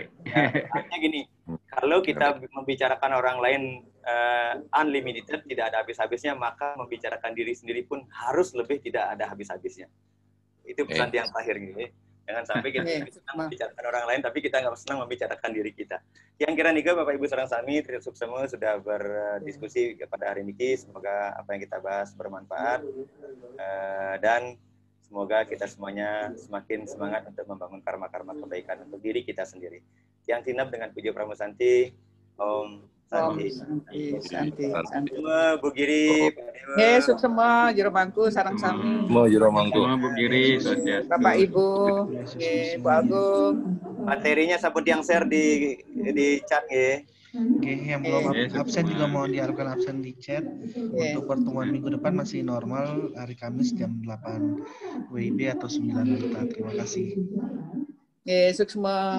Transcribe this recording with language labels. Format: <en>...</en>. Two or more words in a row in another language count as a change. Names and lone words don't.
<id>Ya, artinya gini, kalau kita membicarakan orang lain unlimited, tidak ada habis-habisnya, maka membicarakan diri sendiri pun harus lebih tidak ada habis-habisnya. Itu pesan yang terakhir gitu. Jangan sampai kita senang membicarakan orang lain, tapi kita nggak senang membicarakan diri kita. Yang kira nika Bapak Ibu</id> <ban>sareng sami,</ban> <id>terima kasih semua sudah berdiskusi pada hari ini. Semoga apa yang kita bahas bermanfaat, dan semoga kita semuanya semakin semangat untuk membangun karma-karma kebaikan untuk diri kita sendiri. Yang tinap dengan puji pramusanti,</id> <sa>Om Santi.</sa> <id>Santi. Semua Bu Giri, Pak Dewa. Yes, semua Jeromangku</id> <ban>sareng sami.</ban> <id>Mau Jeromangku. Semua Bu Giri, Bapak Ibu, Bu Agung. Materinya sabut yang share di chat ya. Oke, yang belum absen juga mohon diharapkan absen di chat. Untuk pertemuan minggu depan masih normal, hari Kamis jam 8 WIB atau 9 WITA. Terima kasih. Yes, semua.</id>